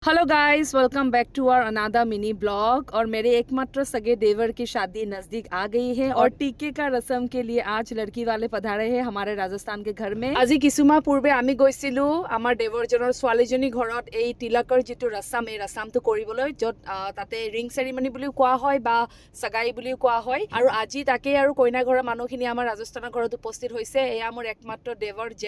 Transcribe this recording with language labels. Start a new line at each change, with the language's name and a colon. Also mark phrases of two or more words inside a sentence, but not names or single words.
English: hello guys, welcome back to our another mini vlog.
Hindi: और मेरे एकमात्र सगे देवर की शादी नजदीक आ गई है और टीके का रस्म के लिए आज लड़की वाले पधारे हैं हमारे राजस्थान के घर में।
Assamese: আজি কিছুমাহ পূৰ্বে আমি গৈছিলো আমাৰ দেৱৰজনৰ ছোৱালীজনী ঘৰত এই তিলকৰ যিটো ৰছম এই ৰছমটো কৰিবলৈ, য'ত তাতে
English: ring ceremony
Assamese: বুলিও কোৱা হয় বা সগাই বুলিও কোৱা হয়। আৰু আজি তাকে আৰু কইনা ঘৰৰ মানুহখিনি আমাৰ ৰাজস্থানৰ ঘৰত উপস্থিত হৈছে। এয়া মোৰ একমাত্ৰ দেৱৰ জয়।